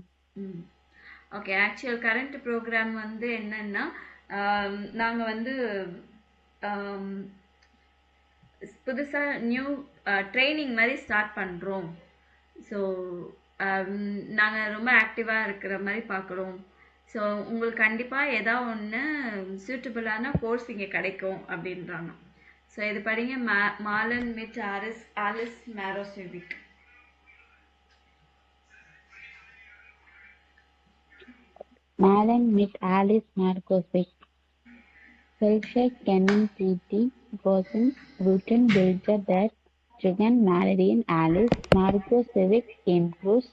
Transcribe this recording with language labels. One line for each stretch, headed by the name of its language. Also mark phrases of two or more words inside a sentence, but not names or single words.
Tamil: ஓகே,
English: actual current program
Tamil: வந்து என்னன்னா, நாங்கள் வந்து புதுசாக
English: new training
Tamil: மாதிரி ஸ்டார்ட் பண்ணுறோம். ஸோ நாங்கள் ரொம்ப ஆக்டிவாக இருக்கிற மாதிரி பார்க்குறோம். ஸோ உங்களுக்கு கண்டிப்பாக ஏதாவது ஒன்று சூட்டபுளான கோர்ஸ் இங்கே கிடைக்கும் அப்படின்றாங்க. ஸோ இது படிங்க,
German: Malen mit
Tamil: ஆலிஸ் மேரோசெவிக்.
German: Malen mit Alice Markovic. Welche kennen Sie die großen guten Bilder der jungen Malerin Alice Markovic im Kurs?